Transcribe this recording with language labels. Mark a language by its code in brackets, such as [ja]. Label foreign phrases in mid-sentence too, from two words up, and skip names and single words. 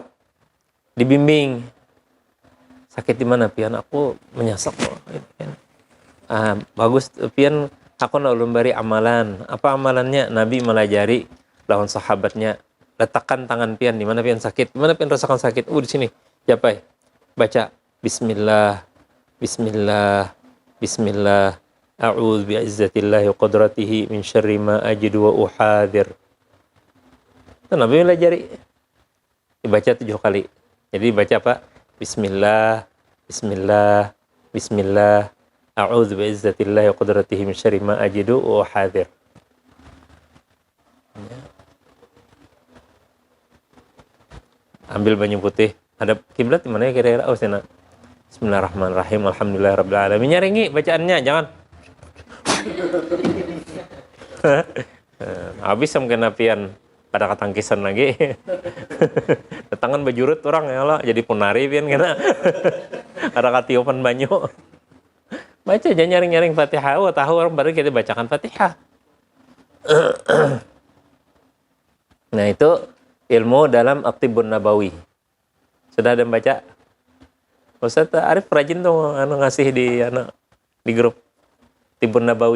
[bjn] Dibimbing. Sakit di mana pian? Aku menyasak kok. Bagus pian, aku nak ulun bari amalan. Apa amalannya? Nabi melajari lawan sahabatnya. Letakkan tangan pian di mana pian sakit. Di mana pian rasakan sakit? Di sini. Japai. Baca bismillah. [ar] بسم الله. بسم الله. أعوذ بعزة الله وقدرته من شر ما أجد وأحاذر. [bjn] Itu Nabi melajari. Dibaca 7 kali. Jadi baca apa? [ar] بسم الله، بسم الله، بسم الله. أعوذ بعزة الله وقدرته من شر ما أجد وحاذر. [bjn] Ambil banyu putih. Hadap kiblat di mana ya kira-kira? Sana. [ar] بسم الله الرحمن الرحيم. الحمد لله رب العالمين. [bjn] Nyaringi bacaannya, jangan. Habis mungkin apian pada ketangkisan lagi. Tangan bajurut orang [ar] يا الله [bjn] jadi punari pian kena. Ada katiupan banyu. Baca aja nyaring-nyaring Fatihah. Tahu orang baru kita bacakan Fatihah. Nah, itu ilmu dalam At-Tibbun Nabawi. Sudah ada yang baca? Ustaz Arif rajin tuh ngasih di grup Tibbun Nabawi.